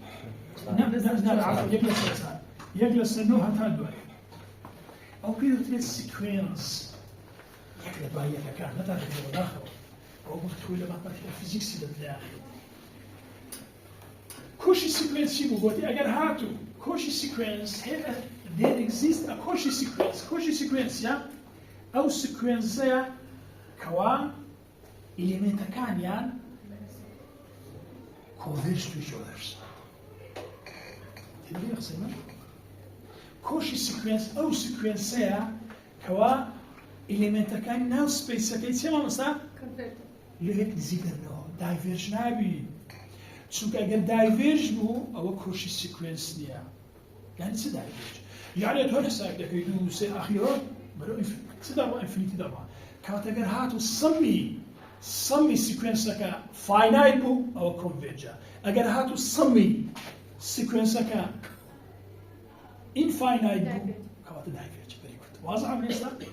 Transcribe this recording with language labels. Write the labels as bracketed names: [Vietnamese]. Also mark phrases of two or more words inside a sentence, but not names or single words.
[Central Kurdish] یەک لەسەر چار یەک لەسەر 9 هەتا دوای ئەو پێ دەوترێت سیکوێنس یەک لە دوای یەکەکان نەتانێتەوە داخەوە ئەو گفتووی لە ماتماتیکا فیزیکسی دەدایە [English] Cauchy sequence [Central Kurdish] چی بوو گوتی ئەگەر هاتوو [English] Cauchy sequence there exists a Cauchy sequence Cauchy sequence [Central Kurdish] ئەو سیکوێنسەیە کەوا ئیلێمنتەکانیان [English] converge to each other [Central Kurdish] تێبینی قسەیمە [English] Cauchy sequence [Central Kurdish] ئەو سیکوێنسەیە کەوا ئیلێمنتەکانی ناو سپەیسەکەی چێ مامۆستا لەیەک نزیک دەبنەوە دایڤێرژ نابی چونکە ئەگەر دایڤێرژ بوو ئەوە [English] Cauchy sequence [Central Kurdish] نییە یعنی چ دایڤێرژ یعنی تۆ حساب دەکەی 2 3 ئاخیرۆ بەرەو چ دەڕوا ئینفینیتی دەڕوا کاتەگەر هاتوو سەمی سیکوێنسەکە فاینایت بوو ئەوە کۆنڤێرجە ئەگەر هاتوو سەمی سیکوێنسەکە ئینفاینایت بوو کەواتە دایڤێرج بەری کورت وازە ئێستا